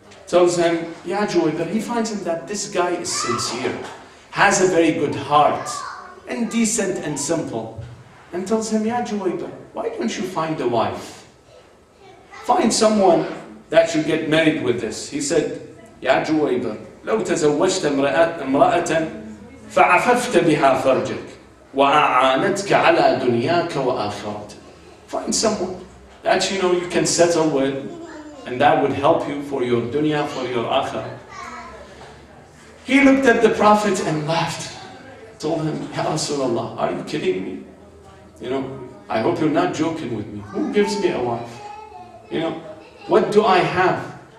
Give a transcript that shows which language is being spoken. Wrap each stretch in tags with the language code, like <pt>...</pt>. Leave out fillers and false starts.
<en>tells him, Ya Juwayber, he finds him that this guy is sincere, has a very good heart, and decent and simple. And tells him, Ya Juwayber, why don't you find a wife? Find someone that you get married with this. He said,</en> <ar>Ya Juwayber, لو تزوجت امرأة فعففت بها فرجك وأعانتك على دنياك وآخرتك.</ar> <en>Find someone that you can settle with, and that would help you for your dunya, for your akhirah. He looked at the Prophet and laughed. Told him, Ya Rasulullah, are you kidding me? I hope you're not joking with me. Who gives me a wife? What do I have?</en>